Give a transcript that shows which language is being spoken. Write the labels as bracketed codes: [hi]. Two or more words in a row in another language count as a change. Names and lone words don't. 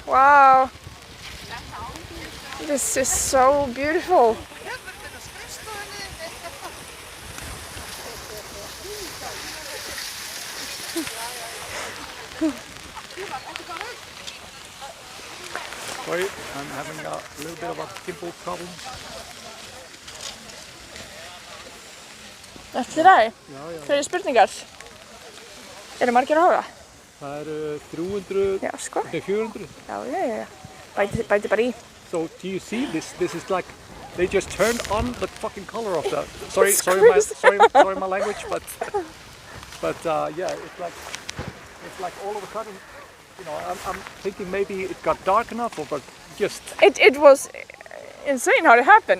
[en] Wow. This is so beautiful. Sorry, I'm having a little bit of a gimbal problem. [is] Eftir það? Já. Fleiri spurningar? Margir að horfa? Það 300, Já, sko. 400. Já. Bæti bara í. [en] So do you see this? This is like they just turned on the fucking color of the. Sorry my language, but yeah, it's like all of a sudden. You know, I'm thinking maybe it got dark enough, but just... It was insane how it happened.